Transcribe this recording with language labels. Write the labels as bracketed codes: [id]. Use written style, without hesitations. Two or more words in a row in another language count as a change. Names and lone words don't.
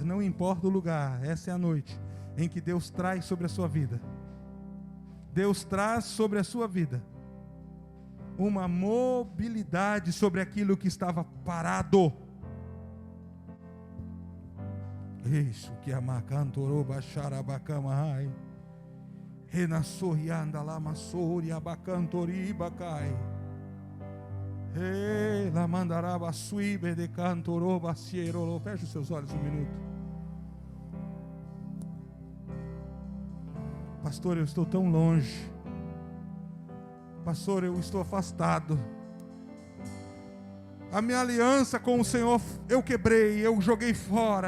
[pt] Não importa o lugar, essa é a noite em que Deus traz sobre a sua vida. Deus traz sobre a sua vida uma mobilidade sobre aquilo que estava parado. Isso que a macantorou baixarabacamai. Renasorianda lamassori abacantori bacai. La mandaraba suibe de cantorou baciero. Feche os seus olhos um minuto. Pastor, eu estou tão longe. Pastor, eu estou afastado. A minha aliança com o Senhor eu quebrei, eu joguei fora.